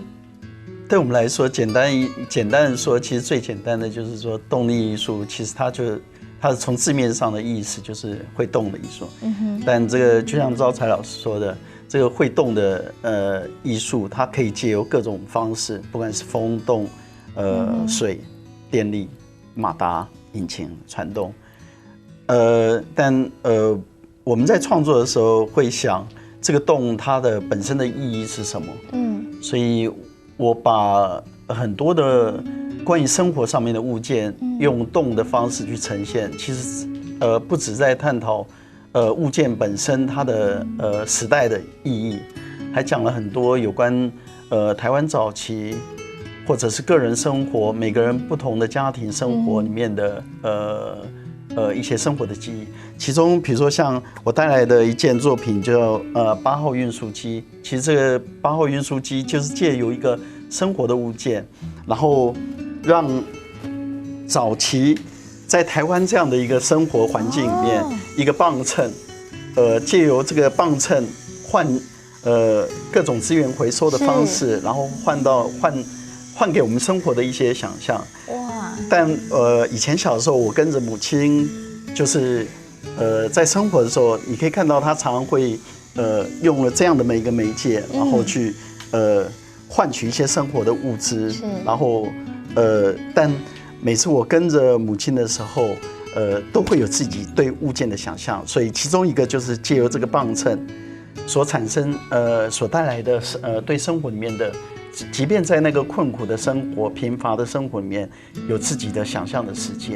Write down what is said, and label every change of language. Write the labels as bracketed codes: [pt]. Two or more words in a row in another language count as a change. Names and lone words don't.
[zh] 對我們來說，簡單的說，其實最簡單的就是說，動力藝術其實它是從字面上的意思就是會動的藝術，但這個就像趙才老師說的，這個會動的藝術，它可以借由各種方式，不管是風動、水、電力、馬達、引擎、傳動，但我們在創作的時候會想，這個動它的本身的意義是什麼？所以我把很多的關於生活上面的物件，用動的方式去呈現，其實不只在探討物件本身它的時代的意義，還講了很多有關台灣早期或者是個人生活，每個人不同的家庭生活裡面的一些生活的記憶。其中，比如說像我帶來的一件作品叫8號運輸機，其實這個8號運輸機就是借由一個生活的物件，然後讓早期在台灣這樣的一個生活環境裡面，一個磅秤，借由這個磅秤換各種資源回收的方式，然後換給我們生活的一些想象。哇！但以前小時候我跟着母親就是在生活的时候，你可以看到他常常会用了这样的每一个媒介，然后去换取一些生活的物资，然后但每次我跟着母亲的时候，都会有自己对物件的想象，所以其中一个就是借由这个磅秤所产生所带来的对生活里面的，即便在那个困苦的生活、贫乏的生活里面，有自己的想象的世界。